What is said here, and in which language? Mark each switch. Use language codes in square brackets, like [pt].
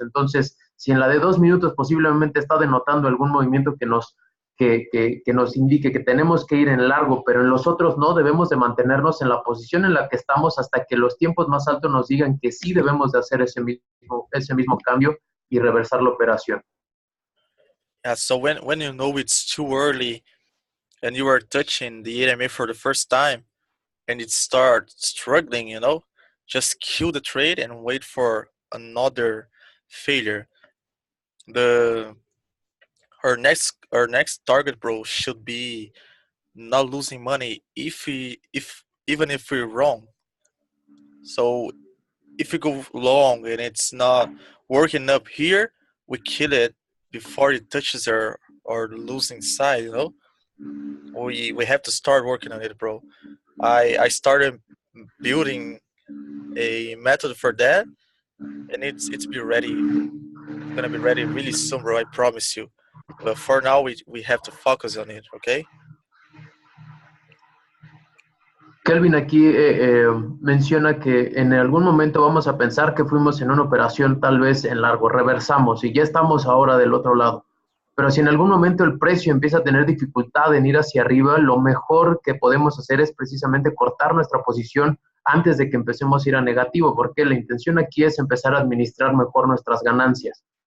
[es] Entonces, si en la de 2 minutos posiblemente está denotando algún movimiento que nos indique que tenemos que ir en largo, pero en los otros no, debemos de mantenernos en la posición en la que estamos hasta que los tiempos más altos nos digan que sí debemos de hacer ese mismo cambio y reversar la operación. [en] Yeah, so when you know it's too early and you are touching the AMA for the first time and it starts struggling, just kill the trade and wait for another failure. The our next target, bro, should be not losing money if even if we're wrong. So if we go long and it's not working up here, we kill it before it touches our losing side. We have to start working on it, bro. I started building a method for that, and it's be ready. It's gonna be ready really soon, bro. I promise you. But for now, we have to focus on it, okay? [es] Kelvin aquí menciona que en algún momento vamos a pensar que fuimos en una operación tal vez en largo, reversamos y ya estamos ahora del otro lado. Pero si en algún momento el precio empieza a tener dificultad en ir hacia arriba, lo mejor que podemos hacer es precisamente cortar nuestra posición antes de que empecemos a ir a negativo, porque la intención aquí es empezar a administrar mejor nuestras ganancias.